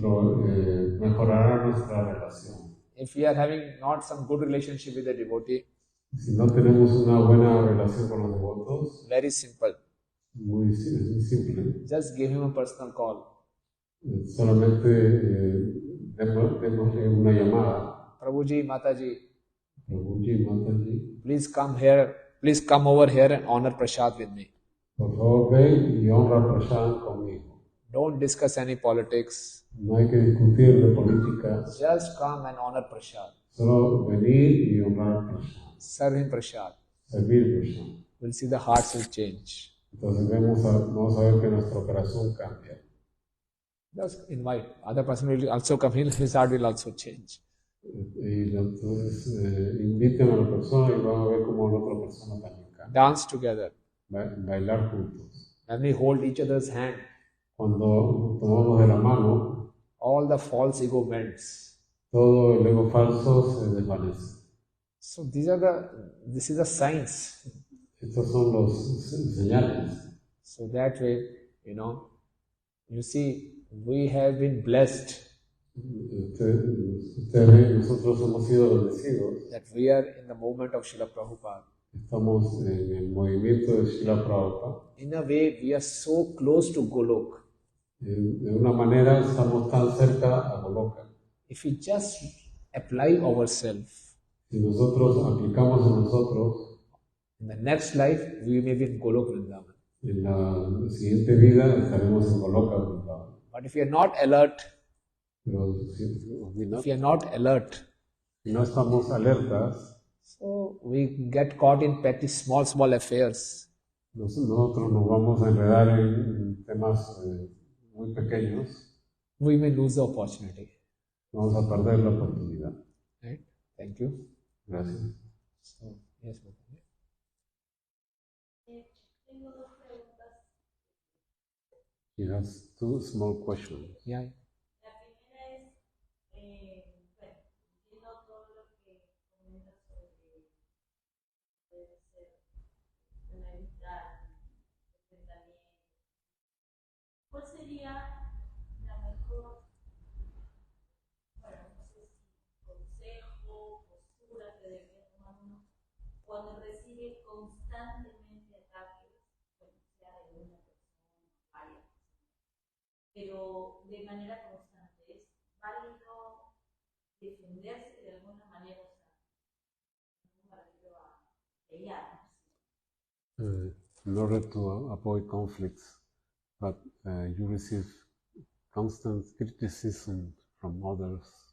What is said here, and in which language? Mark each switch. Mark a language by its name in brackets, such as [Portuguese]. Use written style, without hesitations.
[Spanish] mejorará nuestra relación. [English] If we are having not some good relationship with a devotee, [Spanish] Si no tenemos una buena relación con los devotos, [English] very simple. [Spanish] muy simple, [English] Just give him a personal call. [Spanish] solamente démosle una llamada. [English] Prabhuji, Mataji, [Spanish] Prabhuji, Mataji, [English] please come over here and honor Prasad with me. [Spanish] por favor ven y honra a Prashant conmigo. [English] Don't discuss any politics. [Spanish] No hay que discutir de política, [English] Just come and honor Prasad. [Spanish] solo venir y honrar a Prashant, [English] Serve him Prasad. [Spanish] servir Prashant. [English] We'll see the hearts will change. [Spanish] Entonces vamos a ver que nuestro corazón cambia. [English] Just invite. Other person will also come. His heart will also change. [Spanish] Y entonces inviten a la persona y van a ver cómo la otra persona también cambia. [English] Dance together. [Spanish] Bailar juntos. [English] When we hold each other's hand, [Spanish] Cuando tomamos de la mano, [English] all the false ego melts. [Spanish] todo el ego falso se desvanece. [English] So this is a science. [Spanish] Estos son los señales. [English] So that way, you see, we have been blessed [Spanish] Ustedes ven, nosotros hemos sido bendecidos. [English] that we are in the movement of Srila Prabhupada. [Spanish] Estamos en el movimiento de Srila Prabhupada. [English] In a way, we are so close to Golok. [Spanish] De una manera estamos tan cerca a Goloka. [English] If we just apply ourselves, [Spanish] Si nosotros aplicamos a nosotros, [English] in the next life, we may be in Golok Vrindavan. [Spanish] en la siguiente vida estaremos en Goloka Vrindavan. [English] But if we are not alert, [Spanish] Pero [English] if we are not alert, [Spanish] si no estamos alertas, [English] so we get caught in petty, small affairs. [Spanish] nosotros nos vamos a enredar en temas muy pequeños, [English] We may lose the opportunity. [Spanish] vamos a perder la oportunidad. [English] Right? Thank you. [Spanish] Gracias. [English] So, Yes, Mataji. [Spanish] Tengo dos preguntas. [English] He has two small questions. Yeah. [Spanish] La primera es, bueno, entiendo todo lo que comentas sobre debe ser una evitar enfrentamiento. ¿Cuál sería la mejor, bueno, no sé si consejo, postura que debería tomar uno cuando recibe constantemente ataques, bueno, sea de una persona, varias, pero de manera constante? ¿Es válido defenderse de alguna manera? O sea, no me refiero a pelear. [English] In order to avoid conflicts, but you receive constant criticism from others.